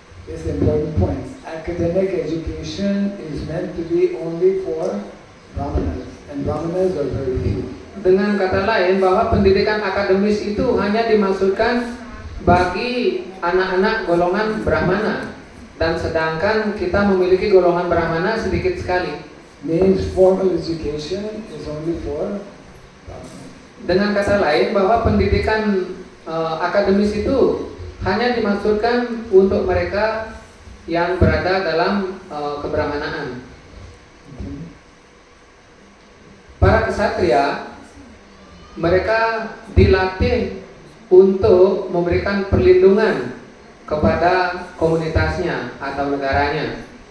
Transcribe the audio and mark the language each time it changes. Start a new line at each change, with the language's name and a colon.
English: This is an important point. Academic education is meant to be only for Brahmanas, and Brahmanas are very few.
Indonesian: Dengan kata lain, bahwa pendidikan akademis itu hanya dimaksudkan bagi anak-anak golongan Brahmana, dan sedangkan kita memiliki golongan Brahmana sedikit sekali.
English: Means formal education is only for Brahmanas.
Indonesian: Dengan kata lain, bahwa pendidikan akademis itu hanya dimaksudkan untuk mereka yang berada dalam kebrahmanaan. Para ksatria, mereka dilatih untuk memberikan perlindungan kepada komunitasnya atau negaranya.